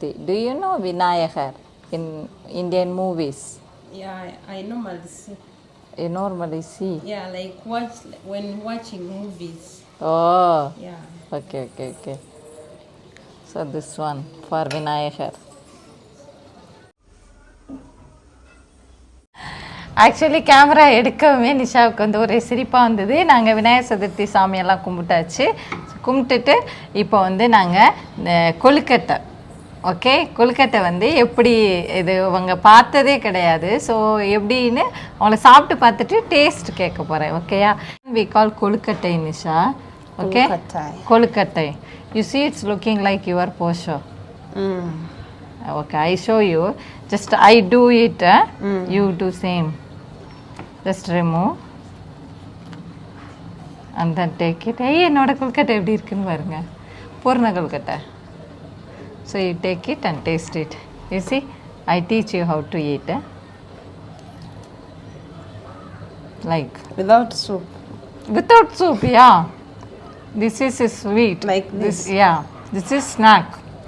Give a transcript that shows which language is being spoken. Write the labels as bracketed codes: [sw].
[en] Do you know Vinayagar in Indian movies? Yeah, I normally see. You normally see? Yeah, like when watching movies. Oh. Yeah. Okay. So this one for Vinayagar. [ta] Actually camera எடுக்கவே நிஷாவுக்கு வந்து ஒரே சிரிப்பாக வந்தது. நாங்கள் விநாயகர் சதுர்த்தி சாமியெல்லாம் கும்பிட்டாச்சு. கும்பிட்டுட்டு இப்போ வந்து நாங்கள் கொழுக்கட்டை, ஓகே, கொழுக்கட்டை வந்து எப்படி இது அவங்க பார்த்ததே கிடையாது. ஸோ எப்படின்னு அவங்கள சாப்பிட்டு பார்த்துட்டு டேஸ்ட் கேட்க போகிறேன். [en] ஓகேயா? We call kozhukattai Nisha. Okay, kozhukattai. You see it's looking like your posho. Okay, I show you. Just I do it, you do same. Just remove and then take it. [ta] Hey, என்னோட கொழுக்கட்டை எப்படி இருக்குன்னு பாருங்க, பூர்ண கொழுக்கட்டை. [en] So you take it and taste it. You see, I teach you how to eat. Like Without soup. Without soup, yeah. This is sweet. Like this? Yeah. This is snack.